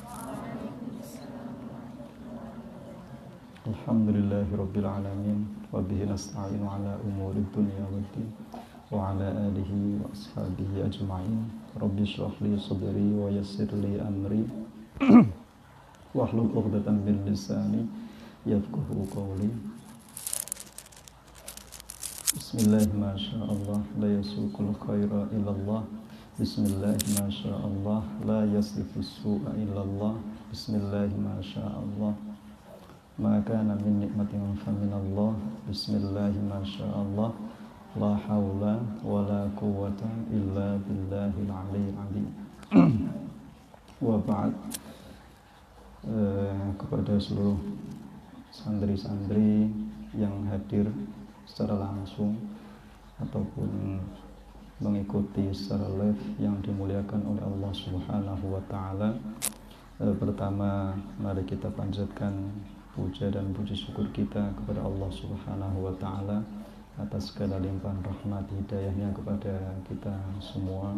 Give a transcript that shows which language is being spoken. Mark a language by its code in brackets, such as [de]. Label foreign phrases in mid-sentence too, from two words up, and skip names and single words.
[ar] الحمد لله رب العالمين وبه نستعين على أمور الدنيا والدين وعلى آله وأصحابه أجمعين. رب اشرح لي صدري ويسر لي أمري واحلل عقدة من لساني يفقهوا قولي. بسم الله ما شاء الله لا يسوق الخير إلا الله. بسم الله ما شاء الله لا يصرف السوء إلا الله. بسم الله ما شاء الله ما كان من نعمة فمن الله. بسم الله ما شاء الله لا حول ولا قوة إلا بالله العلي العظيم. وبعد. [id] Kepada seluruh santri-santri yang hadir secara langsung ataupun mengikuti secara live yang dimuliakan oleh Allah [ar] سبحانه وتعالى. [id] Pertama, mari kita panjatkan puja dan puji syukur kita kepada Allah [ar] سبحانه وتعالى [id] atas segala limpahan rahmat hidayahnya kepada kita semua.